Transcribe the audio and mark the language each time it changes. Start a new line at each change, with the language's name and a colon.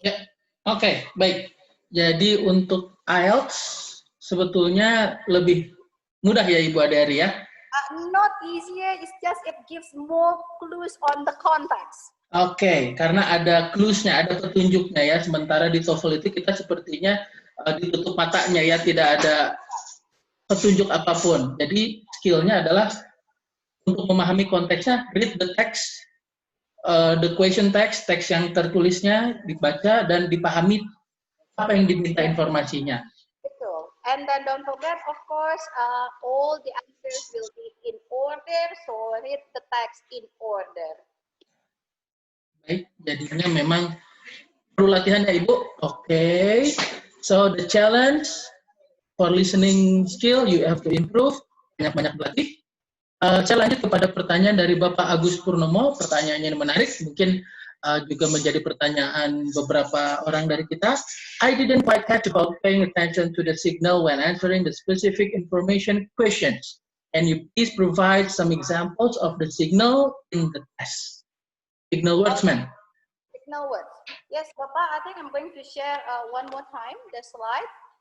Indonesian: Ya, oke, baik. Jadi untuk IELTS sebetulnya lebih Mudah ya Ibu Adari ya?
English: Not easier, it's just it gives more clues on the context.
Indonesian: Oke, karena ada clues-nya, ada petunjuknya ya. Sementara di TOEFL itu kita sepertinya ditutup matanya ya, tidak ada petunjuk apapun. Jadi skillnya adalah untuk memahami konteksnya,
English: read the text, the question text,
Indonesian: teks yang tertulisnya dibaca dan dipahami apa yang diminta informasinya. Betul.
English: And then don't forget, of course, all the answers will be in order, so read the text in order.
Indonesian: Baik, jadinya memang perlu latihan ya Ibu. Oke.
English: So the challenge for listening skill you have to improve,
Indonesian: banyak-banyak berlatih. Saya lanjut kepada pertanyaan dari Bapak Agus Purnomo. Pertanyaannya menarik, mungkin juga menjadi pertanyaan beberapa orang dari kita.
English: I didn't quite catch about paying attention to the signal when answering the specific information questions. Can you please provide some examples of the signal in the test? Signal words, ma'am. Signal words. Yes, Bapak, I think I'm going to share one more time the slide.